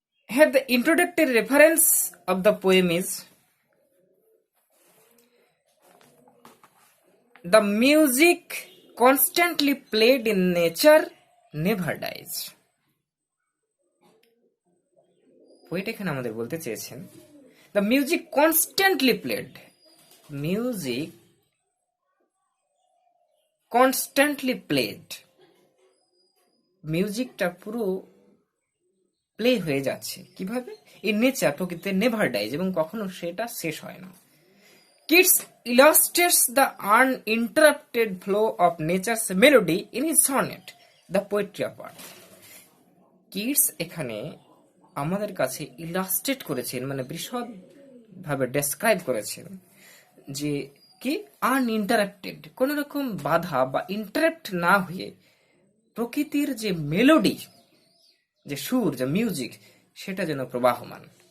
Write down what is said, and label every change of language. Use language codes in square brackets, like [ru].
[en] Here the introductory reference of the poem is: the music constantly played in nature never dies. [bn] Poet এখানে আমাদের বলতে চেয়েছেন [en] the music constantly played. Music constantly played. [bn] মিউজিকটা পুরো play হয়ে যাচ্ছে কিভাবে? [en] in nature, [bn] প্রকৃতিতে [en] never dies, [bn] এবং কখনো সেটা শেষ হয় না। [en] Keats illustrates the uninterrupted flow of nature's melody in his sonnet, The Poetry of Earth. [bn] Keats এখানে আমাদের কাছে ইলাস্ট্রেট করেছেন, মানে বিশদ ভাবে ডেসক্রাইব করেছেন যে কি আনইন্টারাপ্টেড, কোন রকম বাধা বা ইন্টারাপ্ট না হয়ে প্রকৃতির যে মেলোডি, যে সুর, যে মিউজিক, সেটা যেন প্রবাহমান।